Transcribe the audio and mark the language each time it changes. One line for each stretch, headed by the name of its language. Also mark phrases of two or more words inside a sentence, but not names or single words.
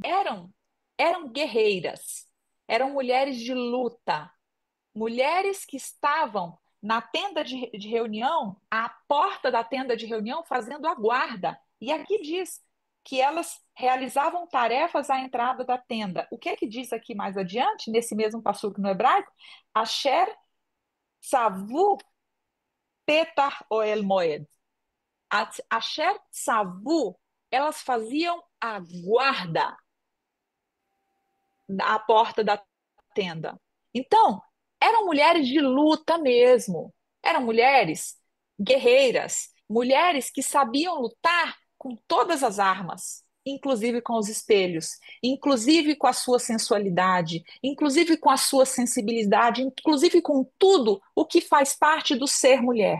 Portuguese: eram guerreiras, eram mulheres de luta, mulheres que estavam na tenda de reunião, à porta da tenda de reunião, fazendo a guarda. E aqui diz que elas realizavam tarefas à entrada da tenda. O que é que diz aqui mais adiante, nesse mesmo passuco no hebraico?
Hebrew: אשר צבאו פתח אהל מועד. אשר צבאו,
Portuguese: elas faziam a guarda à porta da tenda. Então, eram mulheres de luta mesmo. Eram mulheres guerreiras, mulheres que sabiam lutar com todas as armas, inclusive com os espelhos, inclusive com a sua sensualidade, inclusive com a sua sensibilidade, inclusive com tudo o que faz parte do ser mulher.